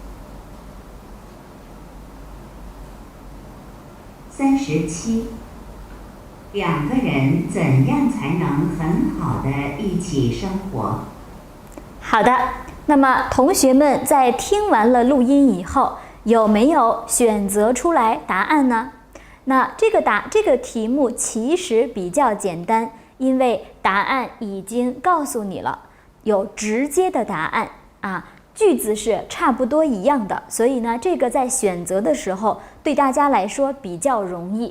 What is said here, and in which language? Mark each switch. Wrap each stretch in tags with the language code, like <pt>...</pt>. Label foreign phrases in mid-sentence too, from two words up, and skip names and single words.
<zh>？37，两个人怎樣才能很好的一起生活？好的，那麼同學們在聽完了錄音以後，有沒有選擇出來答案呢？那這個題目其實比較簡單，因為答案已經告訴你了，有直接的答案啊，句子是差不多一樣的，所以呢，這個在選擇的時候對大家來說比較容易。</zh>